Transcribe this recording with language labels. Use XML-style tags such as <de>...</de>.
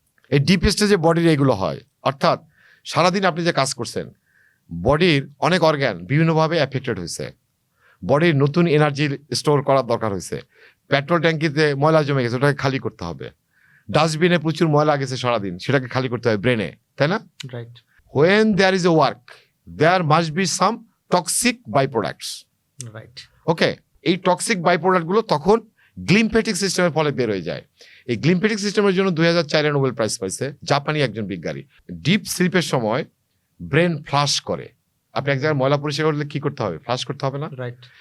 <bn>এই ডিপ স্টেজে বডির এগুলো হয়, অর্থাৎ সারাদিন আপনি যে কাজ করছেন, বডির অনেক অর্গান বিভিন্নভাবে অ্যাফেক্টেড হয়েছে, বডির নতুন এনার্জি স্টোর করার দরকার হয়েছে। পেট্রোল ট্যাঙ্কিতে ময়লা জমে গেছে, ওটাকে খালি করতে হবে। ডাস্টবিনে প্রচুর ময়লা গেছে সারাদিন, সেটাকে খালি করতে হবে ব্রেনে, তাই না?</bn> <en>Right. When there is a work, there must be some toxic byproducts. Right.</en> <bn>ওকে, এই টক্সিক বাইপ্রোডাক্ট গুলো তখন গ্লিম্ফেটিক সিস্টেমের ফলে বের হয়ে যায়। এই গ্লিম্ফেটিক সিস্টেমের জন্য 2004 নোবেল প্রাইজ পাইছে জাপানি একজন বিজ্ঞানী। ডিপ স্লিপের সময় ব্রেন ফ্লাশ করে। আপনি এক জায়গায় ময়লা পরিষ্কার করলে কি করতে হবে, ফ্লাশ করতে হবে না?</bn> <en>Right.</en>